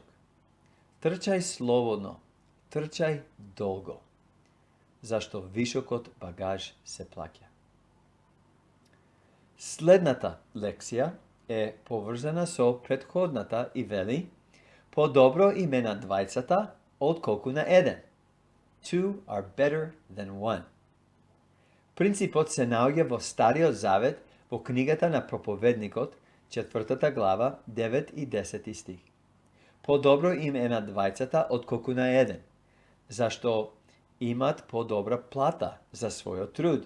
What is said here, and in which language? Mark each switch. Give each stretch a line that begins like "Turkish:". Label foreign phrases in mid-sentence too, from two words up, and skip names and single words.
Macedonian: Трчај слободно, трчај долго, зашто вишокот багаж се плаќа. Следната лекција е поврзана со претходната и вели: подобро име на двајцата отколку на еден.
English: Two are better than one.
Macedonian: Принципот се наоѓа во Стариот Завет во книгата на Проповедникот, 4 глава, 9 и 10 стих. Подобро им е на двајцата отколку на еден, зашто имат подобра плата за својот труд.